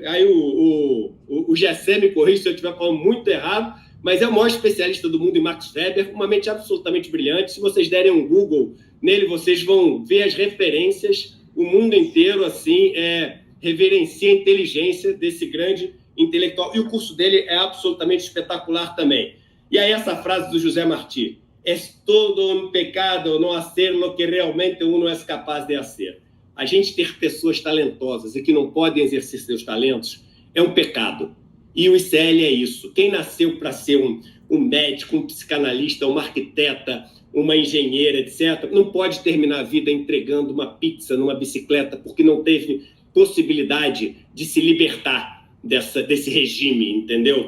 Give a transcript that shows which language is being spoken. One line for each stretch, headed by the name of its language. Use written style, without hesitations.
Portuguese: Aí o Gessé me corrige se eu estiver falando muito errado, mas é o maior especialista do mundo em Max Weber, uma mente absolutamente brilhante. Se vocês derem um Google nele, vocês vão ver as referências, o mundo inteiro, assim, reverencia a inteligência desse grande intelectual, e o curso dele é absolutamente espetacular também. E aí essa frase do José Martí,
Spanish: es todo un pecado no hacer lo que realmente uno es capaz de hacer.
Portuguese: A gente ter pessoas talentosas e que não podem exercer seus talentos é um pecado. E o ICL é isso. Quem nasceu para ser um médico, um psicanalista, uma arquiteta, uma engenheira, etc., não pode terminar a vida entregando uma pizza numa bicicleta porque não teve possibilidade de se libertar desse regime, entendeu?